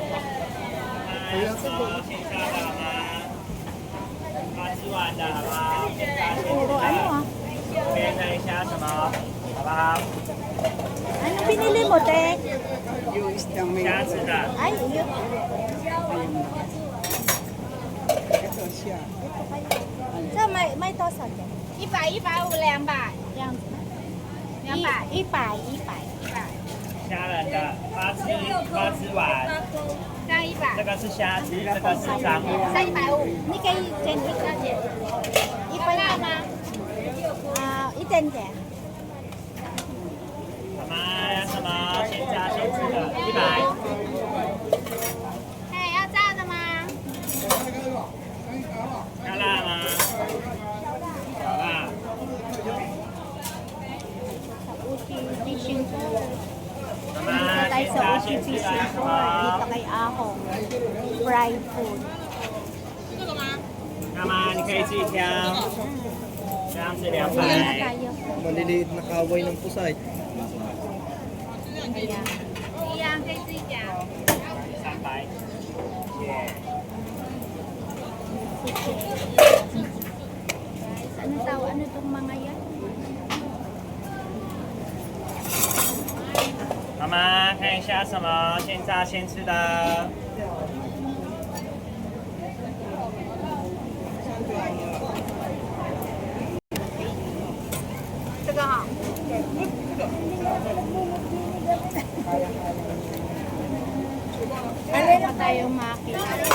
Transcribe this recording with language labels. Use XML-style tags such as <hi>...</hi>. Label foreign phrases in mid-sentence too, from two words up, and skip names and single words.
<tl>Puro ano Ano binili mo, te? Yung isdang may... Ay, yun. Ito siya. So, may tosa din. 150 Yan. 200 Ipay.</tl> <zh>虾仁的八只丸，加100，这个是虾子，这个是章鱼。 315。</zh> <tl>Ni kay Chen Ipay na na. Iten ke.</tl> <zh>妈妈要什么？先加先吃的，100。哎，要炸的吗？要辣吗？好辣。</zh> <tl>Sa Uchi Fishing Port.</tl> <zh>妈妈</zh> <tl>Dito tayo</tl> <zh>先</zh> <tl>sa</tl> <zh>加</zh> <tl>Uchi</tl> <zh>先吃</zh> <tl>Fishing</tl> <zh>的，</zh> <tl>Port. Dito</tl> <zh>好。</zh> <tl>kay Ahong.</tl> <en>Fried food.</en> <zh>妈妈，你可以自己挑。</zh> <tl>Saan Bili na tayo. Maliliit na kaway ng pusay. Ayan. Sampay. Yeah. Guys, ano tao? Ano tong mga yan?</tl> <zh>妈妈看一下什么现炸现吃的。</zh> <tl>Ano na tayong makita?</tl>